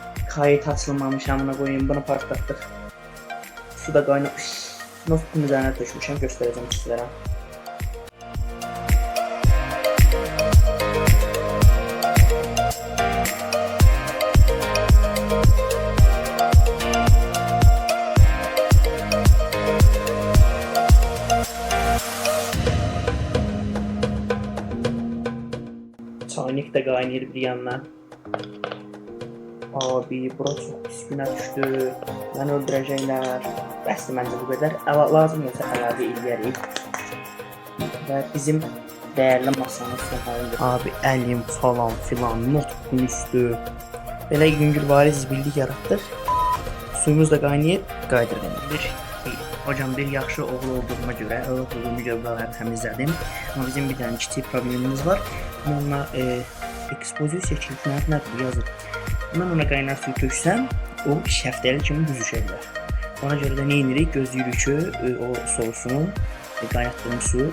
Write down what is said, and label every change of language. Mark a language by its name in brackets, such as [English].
[Turkish] Kayıt açılmamış amına koyayım, bunu partlattık. [Azerbaijani] Suda qaynamış. Notun üzerine tökmüşəm, göstərəcəm sizlərə. Çaynik de qaynayır bir yandan. Abi bura çok pis günə düşdü. Məni öldürəcəklər. Bəsdir məncə bu qədər. Lazım olsa əlavə eləyərik. Və bizim dəyərli masanın sonlarında. Abi əlim falan filan, notbukun üstü. Belə yüngülvari zibillik yaratdıq. Suyumuz da qaynayıb, qaydırılır. Hocam bir yaxşı oğul olduğuma görə, buraları təmizlədim. Amma bizim bir dənə kiçik problemimiz var. Onunla ekspozisiya kilitlər nədir yazır. Mən ona qaynar suyu töksəm, o şəftəli kimi büzüşə bilər. Ona görə də nə edirik? Gözləyirik ki, o soğusun, qaynatdığımız su.